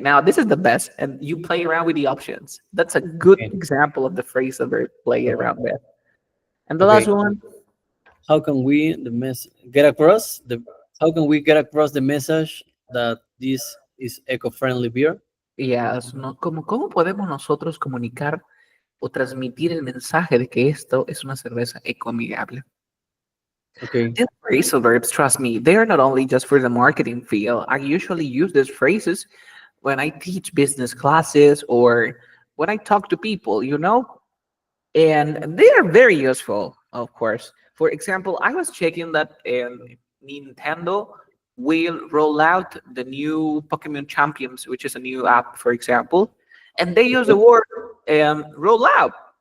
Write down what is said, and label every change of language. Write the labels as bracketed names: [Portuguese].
[English] Now this is the best, and you play around with the options. That's a good Okay. example of the phrase that we're playing around with. And the Okay. last one, How can we get across the how can we get across the message that this is eco-friendly beer? Yes, ¿no? [Spanish] ¿Cómo podemos nosotros comunicar o transmitir el mensaje de que esto es una cerveza ecoamigable? [English] Okay. These phrasal verbs, trust me, they are not only just for the marketing field. I usually use these phrases when I teach business classes or when I talk to people, and they are very useful, of course. For example, I was checking that Nintendo will roll out the new Pokemon Champions, which is a new app, for example, and they use the word roll out.